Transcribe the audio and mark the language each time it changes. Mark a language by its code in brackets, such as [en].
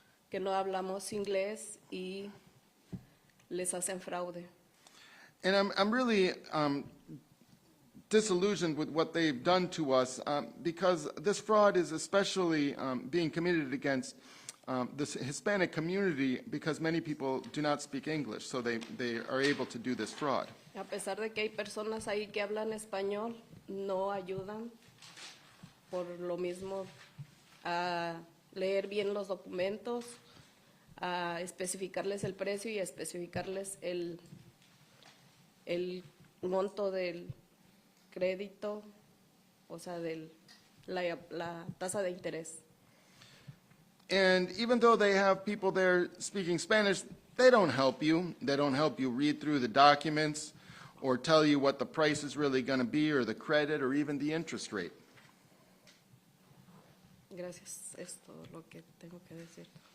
[es] que no hablamos inglés y les hacen fraude. [en] And I'm really disillusioned with what they've done to us because this fraud is especially being committed against the Hispanic community because many people do not speak English, so they are able to do this fraud. [es] A pesar de que hay personas ahí que hablan español, no ayudan por lo mismo a leer bien los documentos, a especificarles el precio y a especificarles el monto del crédito, o sea, la tasa de interés. [en] And even though they have people there speaking Spanish, they don't help you. They don't help you read through the documents or tell you what the price is really going to be or the credit or even the interest rate. [es] Gracias, es todo lo que tengo que decir.